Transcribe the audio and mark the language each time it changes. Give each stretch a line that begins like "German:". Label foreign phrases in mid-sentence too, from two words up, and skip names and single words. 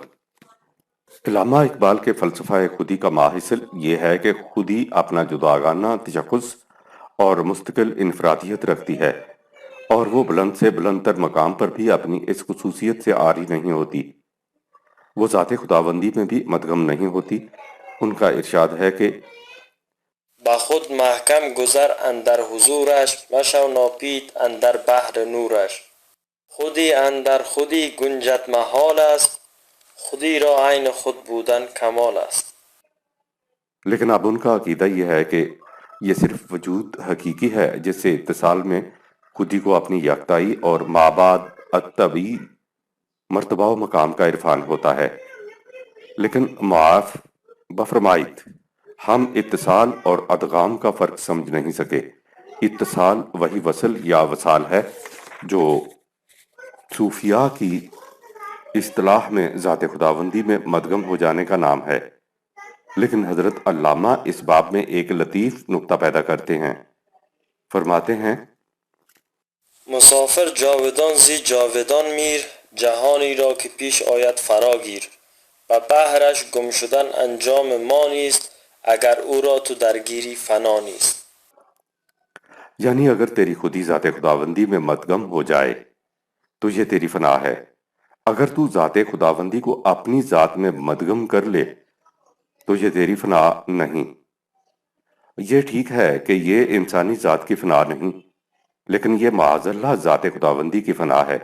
Urdu: علامہ اقبال کے فلسفہ خودی کا ماحصل یہ ہے کہ خودی اپنا جداگانہ تشخص اور مستقل انفرادیت رکھتی ہے، اور وہ بلند سے بلند تر مقام پر بھی اپنی اس خصوصیت سے عاری نہیں ہوتی۔ وہ ذات خداوندی میں بھی مدغم نہیں ہوتی۔ ان کا ارشاد ہے کہ
Persian: بخود محکم گذر اندر حضورش، مشو ناپید اندر بحر نورش. خودی اندر خودی گنجد محال است، خودی را عین خود بودن کمال است.
Urdu: لیکن اب ان کا عقیدہ یہ ہے کہ یہ صرف وجود حقیقی ہے جس سے اتصال میں خودی کو اپنی یکتائی اور مابعد الطبعی مرتبہ و مقام کا عرفان ہوتا ہے۔ لیکن
Persian: معاف بفرمائید،
Urdu: ہم اتصال اور ادغام کا فرق سمجھ نہیں سکے۔ اتصال وہی وصل یا وصال ہے جو صوفیاء کی اصطلاح میں ذات خداوندی میں مدغم ہو جانے کا نام ہے، لیکن حضرت علامہ اس باب میں ایک لطیف نکتہ پیدا کرتے ہیں۔ فرماتے ہیں
Persian: مسافر جاودان زی جاودان میر، جهانی را که پیش آید فراگیر و بحرش گم شدن انجام ما نیست، اگر او را تو درگیری فنا نیست.
Urdu: یعنی اگر تیری خودی ذات خداوندی میں مدغم ہو جائے تو یہ تیری فنا ہے، اگر تو ذات خداوندی کو اپنی ذات میں مدغم کر لے تو یہ تیری فنا نہیں۔ یہ ٹھیک ہے کہ یہ انسانی ذات کی فنا نہیں، لیکن یہ
Arabic: معاذ اللہ
Urdu: ذات خداوندی کی فنا ہے۔